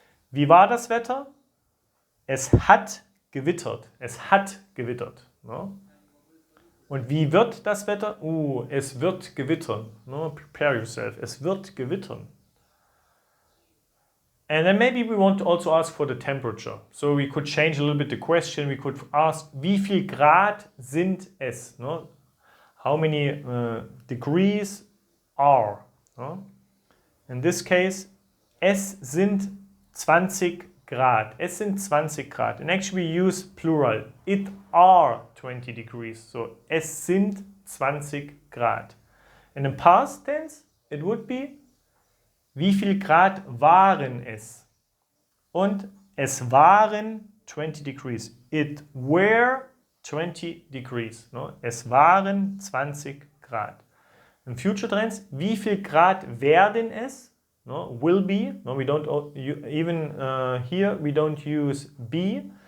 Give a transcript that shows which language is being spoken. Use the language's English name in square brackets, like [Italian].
[German] Wie war das Wetter? Es hat gewittert. Es hat gewittert. No? Und wie wird das Wetter? Es wird gewittern. No? [English] Prepare yourself. [German] Es wird gewittern. [English] And then maybe we want to also ask for the temperature. So we could change a little bit the question. We could ask, [German] wie viel Grad sind es? [English] No? How many degrees are? No? In this case, [German] es sind 20 Grad. Es sind 20 Grad. [English] And actually we use plural. It are 20 degrees. [German] So es sind 20 Grad. [English] And in past tense, it would be, [German] wie viel Grad waren es? Und es waren [English] 20 degrees. It were 20 degrees. No? [German] Es waren 20 Grad. [English] In future tense, [German] wie viel Grad werden es? [English] No? Will be. No, we don't even here we don't use be.